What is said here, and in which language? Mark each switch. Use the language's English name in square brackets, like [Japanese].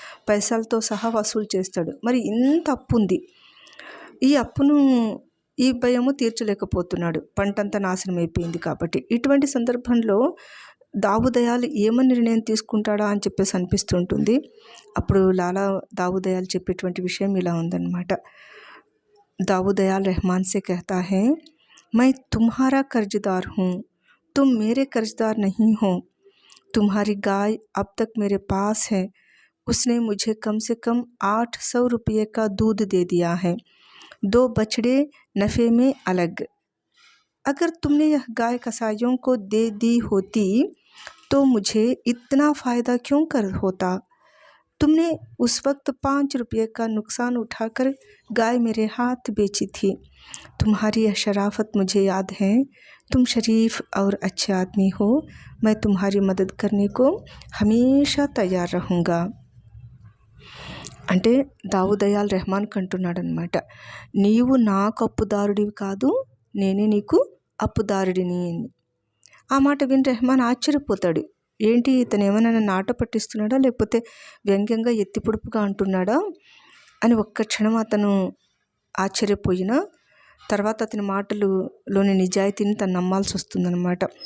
[Telugu] పైసలతో సహా వసూలు చేస్తాడు. మరి ఇంత అప్పు ఉంది, ఈ అప్పును ఈ భయము తీర్చలేకపోతున్నాడు, పంటంతా నాశనం అయిపోయింది కాబట్టి. ఇటువంటి సందర్భంలో దావుదయాలు ఏమని నిర్ణయం తీసుకుంటాడా అని చెప్పేసి అనిపిస్తుంటుంది. అప్పుడు లాలా దావుదయాలు చెప్పేటువంటి విషయం ఇలా ఉందన్నమాట. [Hindi] दाऊदयाल रहमान से कहता है, मैं तुम्हारा कर्जदार हूँ, तुम मेरे कर्जदार नहीं हो. तुम्हारी गाय अब तक मेरे पास है, उसने मुझे कम से कम 800 रुपये का दूध दे दिया है, 2 बछड़े नफ़े में अलग. अगर तुमने यह गाय कसाइयों को दे दी होती तो मुझे इतना फ़ायदा क्यों कर होता. तुमने उस वक्त 5 रुपये का नुकसान उठाकर गाय मेरे हाथ बेची थी. तुम्हारी यह शराफत मुझे याद है. तुम शरीफ और अच्छे आदमी हो. मैं तुम्हारी मदद करने को हमेशा तैयार रहूँगा. [Telugu] అంటే దావుదయాల్ రెహమాన్ కంటున్నాడనమాట, నీవు నాకు అప్పుదారుడివి కాదు, నేనే నీకు అప్పుదారుడిని అని. ఆ మాట విని రెహమాన్ ఆశ్చర్యపోతాడు. ఏంటి ఇతను ఏమైనా నన్ను ఆట పట్టిస్తున్నాడా, లేకపోతే వ్యంగ్యంగా ఎత్తిపొడుపుగా అంటున్నాడా అని ఒక్క క్షణం అతను ఆశ్చర్యపోయినా తర్వాత అతని మాటలులోని నిజాయితీని తను నమ్మాల్సి వస్తుందన్నమాట.